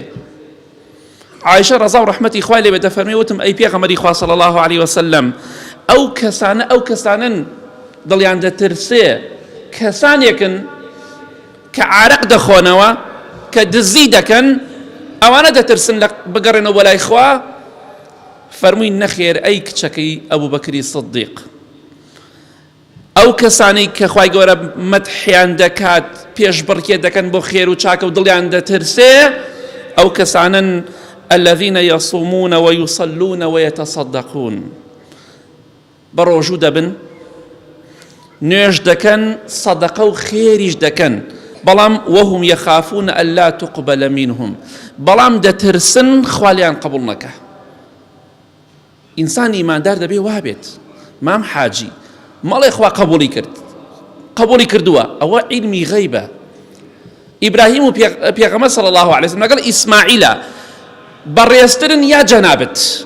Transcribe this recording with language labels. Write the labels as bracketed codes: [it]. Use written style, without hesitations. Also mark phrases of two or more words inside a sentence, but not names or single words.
[ckb] عایشە ڕەزا و ڕەحمەتی خوای لێ بێ دەفەرمێ، وتم ئەی پێغەمبەری خوا [ar] صلی الله علیه وسلم، [ckb] ئەو کەسانن دڵیان دەترسێ کەسانێکن کە عارق دەخۆنەوە، کە دزی دەکەن، ئەوانە دەترسن لە بگەڕێنەوە بە لای خوا؟ فەرمووی نەخێر ئەی کچەکەی ئەبوو بەکری سدیق. ئەو کەسانەی کە خوای گەورە مەدحیان دەکات، پێشبڕکێ دەکەن بۆ خێر و چاکە و دڵیان دەترسێ، ئەو کەسانن [ar] الذين يصومون ويصلون ويتصدقون، [ckb] بەڕۆژوو دەبن، نوێژ دەکەن، سەدەقە و خێریش دەکەن، بەڵام [ar] وهم يخافون ألا تقبل منهم، [ckb] بەڵام دەترسن خوالیان قبول نەکە. ئینسان ئیماندار دەبێ وابێت. مام حاجی مەڵێ خوا قبولی کرد، قبولی کردووە، ئەوە عیلمی غەیبە. ئیبراهیم و پێغەمبەر [ar] صلی الله علیه وسلم [ckb] لەگەڵ ئیسماعیلە بەڕێزترن یا جەنابەت؟